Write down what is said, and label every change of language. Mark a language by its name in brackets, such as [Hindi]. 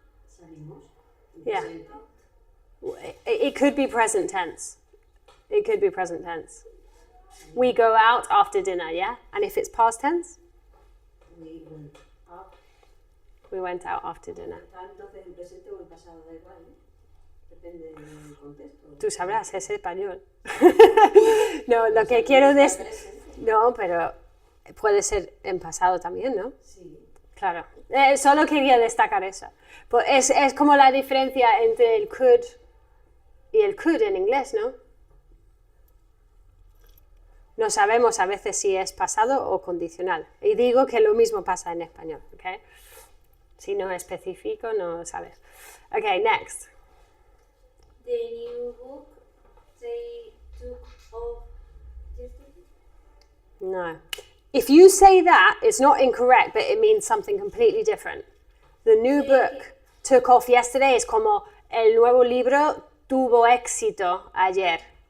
[Spanish] Salimos. [English] Yeah. [Spanish] Presente. [English] It could be present tense. It could be present tense. We go out after dinner, yeah? And if it's past tense, We went out. we went out after dinner. [Spanish] Está entonces en presente o en pasado, da igual, ¿eh? Depende del contexto. Tú sabrás, es español. No, lo que quiero decir... No, pero puede ser en pasado también, ¿no? Sí. Claro. Solo quería destacar eso. Pues es como la diferencia entre el could y el could en inglés, ¿no? No sabemos a veces si es pasado o condicional. Y digo que lo mismo pasa en español, ¿ok? Si no especifico, no sabes. [English] Ok, next. The new book they took off yesterday. No. If you say that, it's not incorrect, but it means something completely different. The new book took off yesterday [Spanish] es como el nuevo libro tuvo éxito ayer.